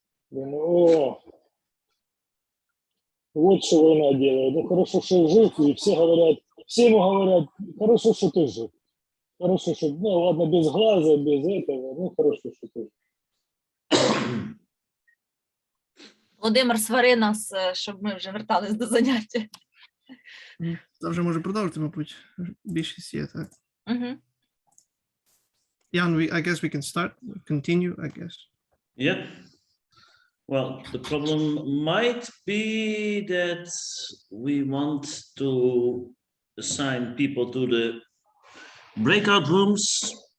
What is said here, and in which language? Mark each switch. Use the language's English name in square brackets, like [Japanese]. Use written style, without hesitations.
[Russian] Думаю, вот что война делает. Ну, хорошо, что жив, и все ему говорят, хорошо, что ты жив. Хорошо, что, ну, ладно, без глаза, без этого, ну, хорошо, что ты жив. [Ukrainian] Володимир, свари нас, щоб ми вже вертались до заняття. Це вже може продовжити, мабуть. Більшість є, так. [English] Jan, I guess we can continue, I guess. Yeah. Well, the problem might be that we want to assign people to the breakout rooms.